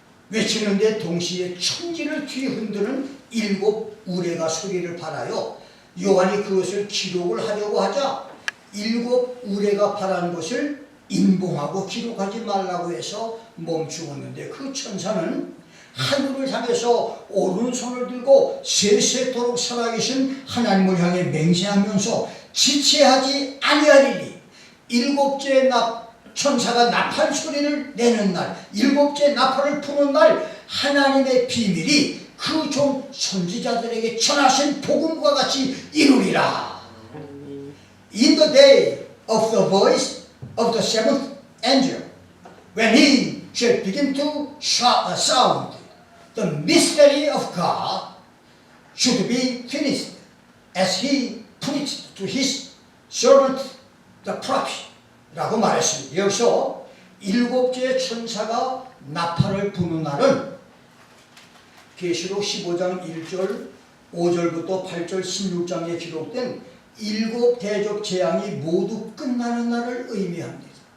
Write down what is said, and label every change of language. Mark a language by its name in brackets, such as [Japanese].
[Korean] 외치는데, 동시에 천지를 뒤흔드는 7 우레가 소리를 발하여 요한이 그것을 기록을 하려고 하자 7 우레가 발한 것을 인봉하고 기록하지 말라고 해서 멈추었는데, 그 천사는 하늘을 향해서 오른손을 들고 세세토록 살아계신 하나님을 향해 맹세하면서 지체하지 아니하리니, 7째 천사가 나팔 소리를 내는 날, 7째 나팔을 부는 날 하나님의 비밀이 그 종 선지자들에게 전하신 복음과 같이 이루리라. [English] In the day of the voice of the seventh angel, when he shall begin to sound, the mystery of God should be finished, as he preached to his servant the prophet. [Korean] 라고 말했습니다. 여기서 7째 천사가 나팔을 부는 날은 계시록 15장 1절 5절부터 8절 16장에 기록된 7 대적 재앙이 모두 끝나는 날을 의미합니다.